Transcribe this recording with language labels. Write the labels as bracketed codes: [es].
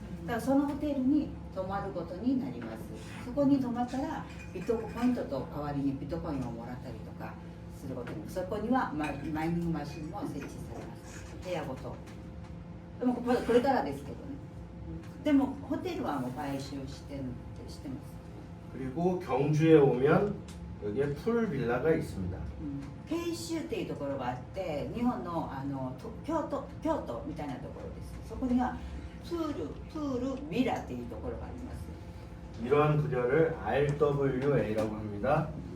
[ja] だからそのホテルに泊まることになります。そこに泊まったらビットコインと代わりにビットコインをもらったりとかすることに、そこにはマイニングマシンも設置されます。部屋ごと。でもこれからですけどね。でもホテルはもう買収してます。 [ko] 그리고 경주에 오면 여기에 풀 빌라가 있습니다. [ja] 慶州っていうところがあって、日本の京都みたいなところです。そこにはプールビラっていうところがあります。 [ko] 이러한 분야를 RWA라고 합니다.